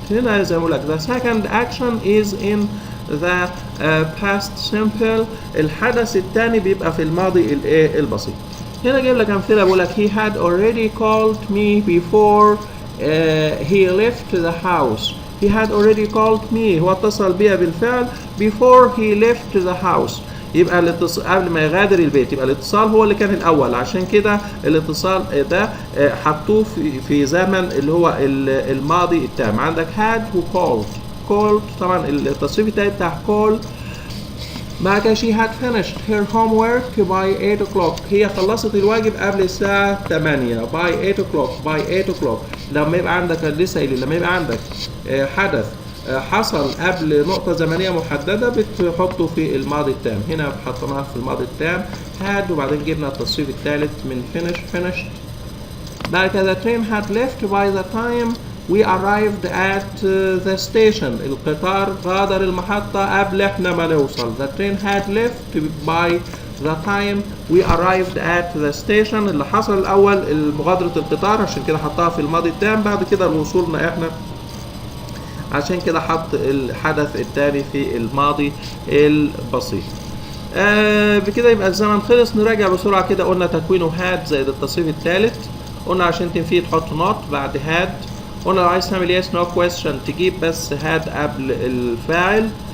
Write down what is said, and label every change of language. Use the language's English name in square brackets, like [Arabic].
[Arabic] هنا زي ما بقول لك [English] the second action is in the past simple، [Arabic] الحدث الثاني بيبقى في الماضي البسيط. هنا جايب لك أمثلة، بقول لك [English] he had already called me before he left the house. he had already called me، [Arabic] هو اتصل بيا بالفعل [English] before he left the house، [Arabic] يبقى الاتصال قبل ما يغادر البيت، يبقى الاتصال هو اللي كان الأول، عشان كده الاتصال ده حطوه في زمن اللي هو الماضي التام. عندك had و called طبعا التصريف التاني بتاع call. بعد كده [English] she had finished her homework by 8 o'clock، [Arabic] هي خلصت الواجب قبل الساعة 8 [English] by 8 o'clock. [Arabic] لما يبقى عندك لسه قايل لما يبقى عندك حدث حصل قبل نقطة زمنية محددة بتحطه في الماضي التام. هنا حطيناها في الماضي التام had، وبعدين جبنا التصريف الثالث من finished. بعد كده [English] the train had left by the time we arrived at the station، [Arabic] القطار غادر المحطة قبل احنا ما نوصل. [English] the train had left by the time we arrived at the station، [Arabic] اللي حصل الأول مغادرة القطار، عشان كده حطها في الماضي التام. بعد كده وصولنا احنا، عشان كده حط الحدث الثاني في الماضي البسيط. بكده يبقى الزمن خلص. نراجع بسرعة كده. قلنا تكوينه had زائد التصريف الثالث. قلنا عشان تنفيه تحط not بعد had. قلنا لو عايز تعمل yes no question تجيب بس had قبل الفاعل.